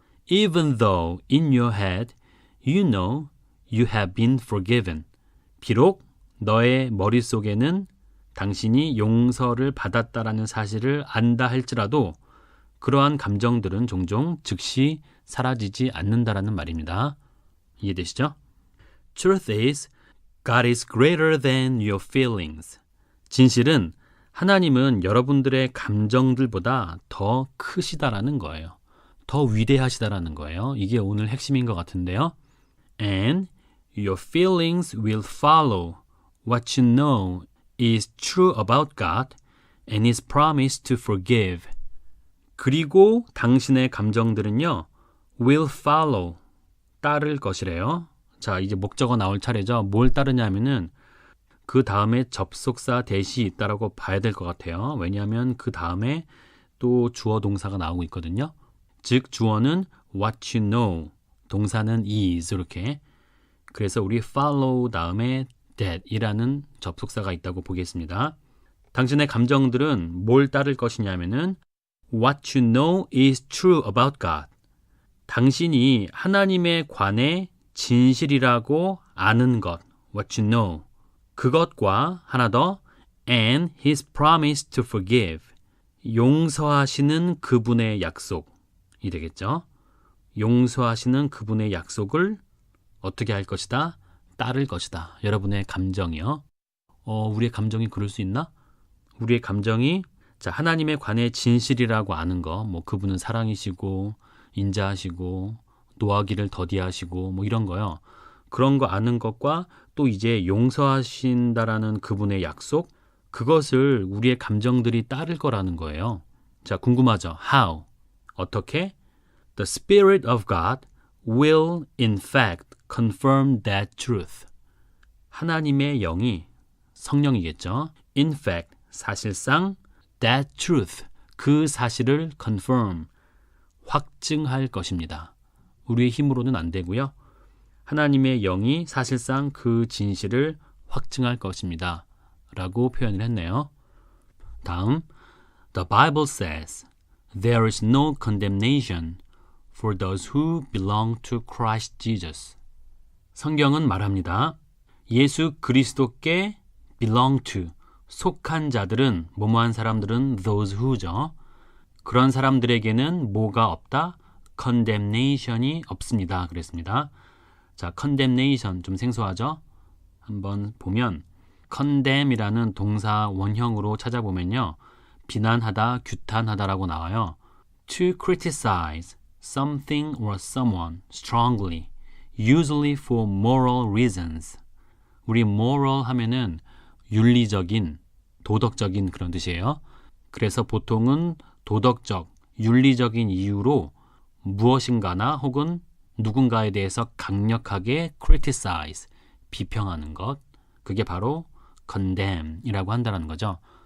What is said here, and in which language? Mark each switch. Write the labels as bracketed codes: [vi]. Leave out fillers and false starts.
[en] Even though in your head you know you have been forgiven. [ko] 비록 너의 머릿속에는 당신이 용서를 받았다라는 사실을 안다 할지라도 그러한 감정들은 종종 즉시 사라지지 않는다라는 말입니다. 이해되시죠? [en] Truth is, God is greater than your feelings. [ko] 진실은 하나님은 여러분들의 감정들보다 더 크시다라는 거예요. 더 위대하시다라는 거예요. 이게 오늘 핵심인 것 같은데요. [en] And your feelings will follow what you know is true about God and His promise to forgive. [ko] 그리고 당신의 감정들은요, will follow, 따를 것이래요. 자, 이제 목적어 나올 차례죠. 뭘 따르냐면은 그 다음에 접속사 대시 있다라고 봐야 될 것 같아요. 왜냐하면 그 다음에 또 주어 동사가 나오고 있거든요. 즉 주어는 what you know, 동사는 is 이렇게. 그래서 우리 follow 다음에 that 이라는 접속사가 있다고 보겠습니다. 당신의 감정들은 뭘 따를 것이냐면은 [en] what you know is true about God. [ko] 당신이 하나님에 관해 진실이라고 아는 것, what you know. 그것과 하나 더, [en] and His promise to forgive. [ko] 용서하시는 그분의 약속이 되겠죠. 용서하시는 그분의 약속을 어떻게 할 것이다? 따를 것이다. 여러분의 감정이요. 우리의 감정이 그럴 수 있나? 우리의 감정이 자, 하나님에 관해 진실이라고 아는 거, 뭐 그분은 사랑이시고 인자하시고 노하기를 더디하시고 뭐 이런 거요. 그런 거 아는 것과 또 이제 용서하신다라는 그분의 약속, 그것을 우리의 감정들이 따를 거라는 거예요. 자, 궁금하죠? How? 어떻게? [en] The Spirit of God will in fact confirm that truth. [ko] 하나님의 영이 성령이겠죠. [en] In fact, [ko] 사실상 that truth, 그 사실을 confirm, 확증할 것입니다. 우리의 힘으로는 안 되고요. 하나님의 영이 사실상 그 진실을 확증할 것입니다. 라고 표현을 했네요. [en] 다음, The Bible says, There is no condemnation for those who belong to Christ Jesus. [ko] 성경은 말합니다. 예수 그리스도께 belong to, 속한 자들은, 뭐뭐한 사람들은 those who죠. 그런 사람들에게는 뭐가 없다? condemnation이 없습니다. 그랬습니다. 자, condemnation 좀 생소하죠? 한번 보면 condemn이라는 동사 원형으로 찾아보면요. 비난하다, 규탄하다라고 나와요. [en] To criticize something or someone strongly, usually for moral reasons. [ko] 우리 moral 하면은 윤리적인, 도덕적인 그런 뜻이에요. 그래서 보통은 도덕적, 윤리적인 이유로 무엇인가나 혹은 누군가에 대해서 강력하게 criticize, 비평하는 것, 그게 바로 condemn이라고 한다는 거죠.